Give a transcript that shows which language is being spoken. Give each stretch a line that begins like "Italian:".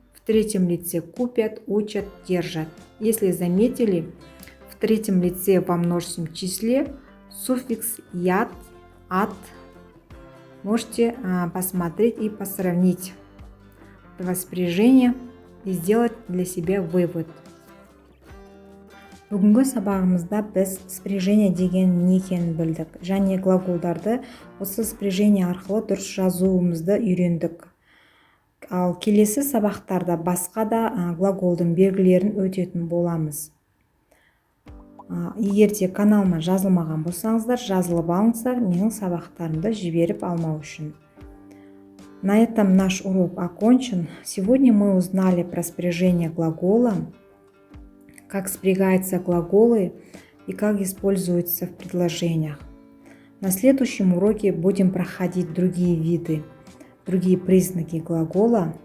Russian: В третьем лице купят, учат, держат. Если заметили, в третьем лице во множественном числе суффикс «ят», «ат». Можете посмотреть и посравнить два спряжения и сделать для себя вывод.
Kazakh: Бүгінгі сабағымызда біз спряжение деген не екенін білдік, және глаголдарды осы спряжение арқылы дұрыс жазуымызды үйрендік. Ал келесі сабақтарда басқа да глаголдың белгілерін өтетін боламыз. Егер де каналыма жазылмаған болсаңыздар, жазылып алыңыздар, менің сабақтарымды жіберіп алмау үшін.
Russian: На этом наш урок окончен. Сегодня мы узнали про спряжение глагола, как спрягаются глаголы и как используются в предложениях. На следующем уроке будем проходить другие виды, другие признаки глагола.